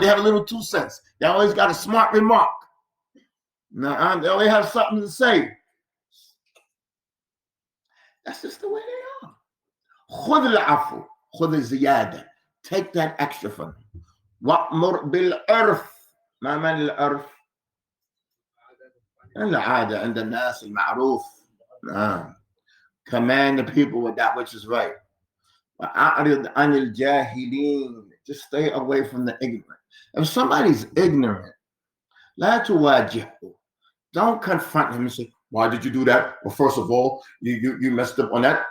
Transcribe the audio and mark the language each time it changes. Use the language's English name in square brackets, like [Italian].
[English] They have a little 2 cents. They always got a smart remark. Now, they always have something to say. That's just the way they are. [Arabic] خذ العفو, خذ الزيادة. [English] Take that extra from them. [Arabic] وأمر بالعرف. ما معنى العرف؟ العادة عند الناس المعروف. [English] Command the people with that which is right. [Arabic] وأعرض عن الجالهين. [English] Just stay away from the ignorant. If somebody's ignorant, [Arabic] لا تواجهه. [English] Don't confront him and say, why did you do that? Well, first of all, you messed up on that.